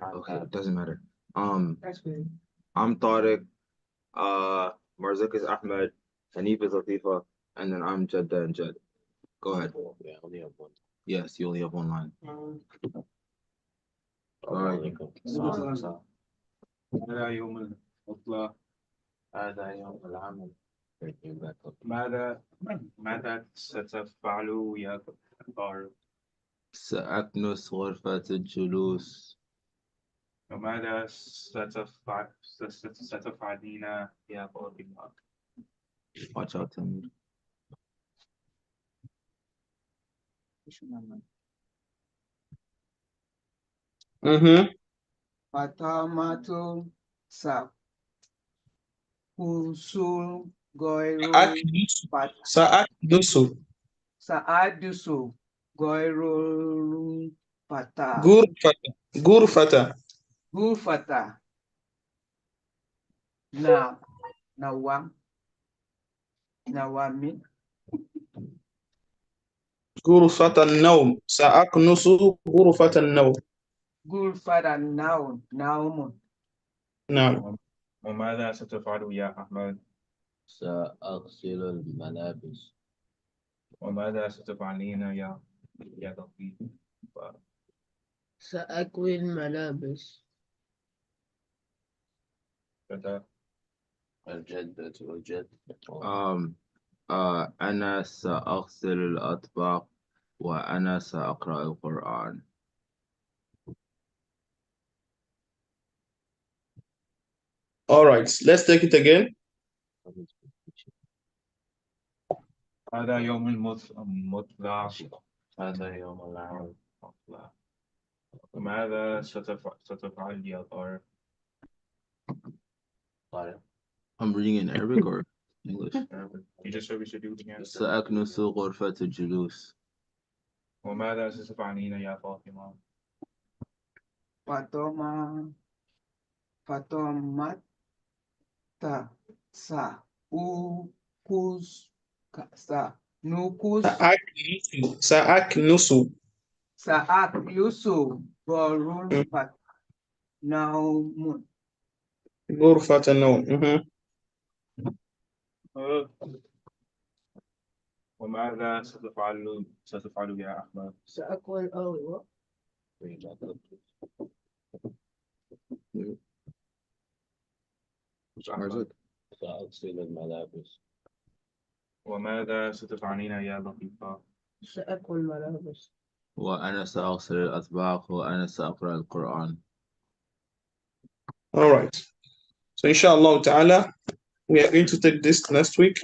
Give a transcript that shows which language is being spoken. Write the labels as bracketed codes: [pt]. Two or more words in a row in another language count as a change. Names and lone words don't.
[en] okay, Ab. it doesn't matter. That's good. I'm Tariq, Marzuk is Ahmed, Hanif is Latifa, and then I'm Jadda and Jad. Go ahead. Yeah, I only have one. Yes, you only have one line. Alright. [ar] هذا يوم العطلة. هذا يوم العمل. ماذا ستفعل يا طارق؟ سأكنس غرفة الجلوس. وماذا ستفعلين يا فاطمة؟ [en] Watch out, Tamir. Fatamatu sa usul goiru Sa'akdusu. saadusu goiru pata Gurfata. gufata nawami [ar] Gurfata النوم. سأكنس غرفة النوم. gufata naumun نعم. وماذا ستفعل يا أحمد؟ سأغسل الملابس. وماذا ستفعلين يا لطيف؟ سأكوي الملابس. الجدة والجد. أنا سأغسل الأطباق وأنا سأقرأ القرآن. [en] All right, let's take it again. [ar] هذا يوم المطلع. هذا يوم العمل. وماذا ستفعل يا طارق؟ [en] I'm reading in Arabic or English. You just said we should do it again. [ar] سأكنس غرفة الجلوس. وماذا ستفعلين يا فاطمة؟ Fatomata sa ukus sa nukus Sa'aknusu. saat yusu borun pat naumun. غرفة النوم. Mhm. وماذا ستفعل يا أحمد؟ سأكون what? Ar-Razzaq. سأغسل الملابس. وماذا ستفعلين يا لطيفة؟ سأكون ملابس. وأنا سأغسل الأطباق وأنا سأقرأ القرآن. [en] All right. So [ar] إن شاء الله تعالى, [en] we are going to take this next week.